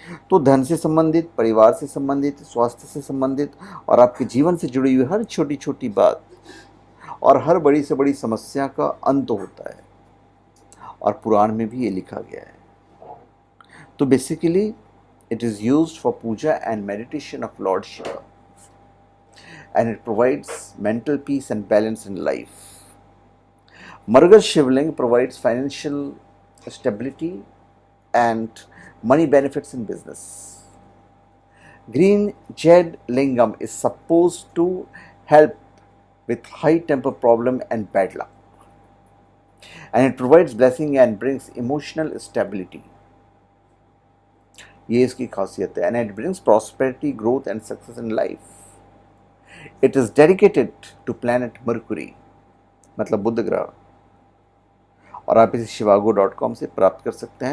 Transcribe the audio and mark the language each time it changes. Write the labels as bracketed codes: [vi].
[hi] तो धन से संबंधित, परिवार से संबंधित, स्वास्थ्य से संबंधित और आपके जीवन से जुड़ी हुई हर छोटी छोटी बात और हर बड़ी से बड़ी समस्या का अंत होता है, और पुराण में भी ये लिखा गया है। [en] तो basically it is used for puja and meditation of Lord Shiva, and it provides mental peace and balance in life. Margaz Shivling provides financial stability and money benefits in business. Green Jade Lingam is supposed to help with high temper problem and bad luck. And it provides blessing and brings emotional stability. [hi] ये इसकी खासियत है। [en] And it brings prosperity, growth and success in life. It is dedicated to planet Mercury, [hi] मतलब बुध ग्रह, और आप इसे shivago.com से प्राप्त कर सकते हैं।